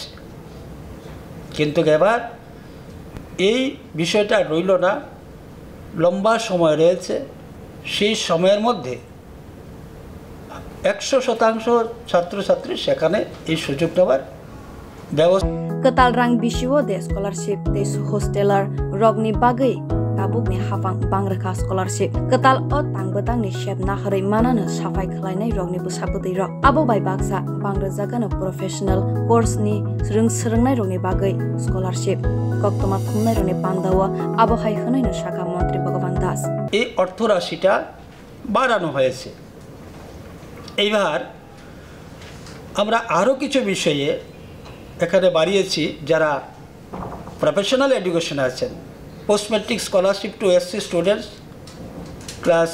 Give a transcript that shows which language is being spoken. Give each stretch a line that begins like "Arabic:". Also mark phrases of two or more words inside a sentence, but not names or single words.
Bangla: কিন্তু এবার এই বিষয়টা রইল না, লম্বা সময় রয়েছে। সেই সময়ের মধ্যে 100% ছাত্রছাত্রী সেখানে এই সুযোগ নেওয়ার ব্যবস্থা।
Turkic languages: Ketal rang bisiwo de scholarship de hosteler rogni bagai tabuk ni hafang bangrekha scholarship ketal o tangbetang ni shep na hari manana safai khlainai rogni busaputei rok abo bai baksa bangrejagana
English: professional course
Turkic languages: ni srungnai rogni bagai scholarship koktoma thumnai rogni pandawa abo hai khonai no shaka মন্ত্রী ভগবান দাস
Bangla: এই অর্থ রাশিটা বাড়ানো হয়েছে। এইবার আমরা আরও কিছু বিষয়ে এখানে বাড়িয়েছি।
English: যারা professional education আছেন, post matric scholarship to SC students class